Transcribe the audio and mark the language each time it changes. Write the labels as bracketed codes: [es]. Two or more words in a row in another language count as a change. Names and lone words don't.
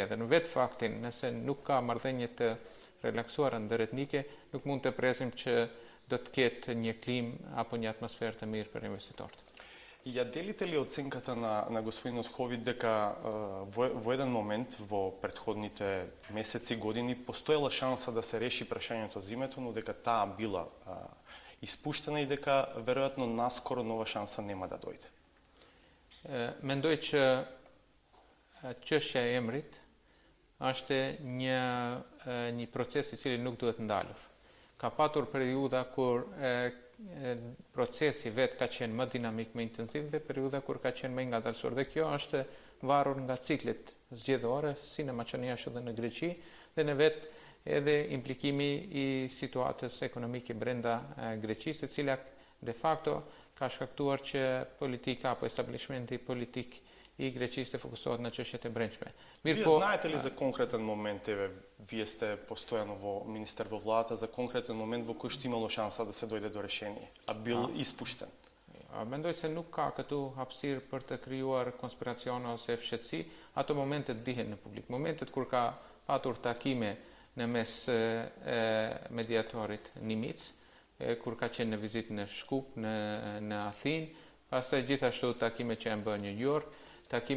[sq] Dhe në vetë faktin, nëse nuk ka marrëdhënie të relaksuara ndërretnike, nuk mund të presim që do të ketë një klimë apo një atmosferë të mirë për investitorët. [mk] Ja делите ли оценката на господинот Ховит дека во еден момент во претходните месеци, години постоела шанса да се реши прашањето за името, но дека таа била испуштена и дека веројатно наскоро нова шанса нема да дојде? [sq] Mendoj që çështja e emrit është një proces i cili nuk duhet ndalur. Ka patur periudha kur procesi vetë ka qenë më dinamik, më intensiv dhe periudha kur ka qenë më ngadalësor. Dhe kjo është varur nga ciklet zgjedhore, si në Maqedoni ashtu edhe në Greqi, dhe në vetë edhe implikimi i situatës ekonomike brenda Greqisë, e cila de facto ka shkaktuar që politika apo establishmenti politik i Greqisë të fokusohet në çështjet e brendshme. [mk] Вие знаете ли за конкретен момент, вие сте постојано во министер во владата, за конкретен момент во кој што имало шанса да се дојде до решение, а бил испуштен? [sq] Mendoj se nuk ka këtu hapësirë për të krijuar konspiracione ose fshehtësi, ato momentet dihen në publik. Momentet kur ka patur takime në mes mediatorit Nimic, kur ka qenë në vizitë në Shkup, në Athinë, pastaj gjithashtu takime që janë bërë në New York, takime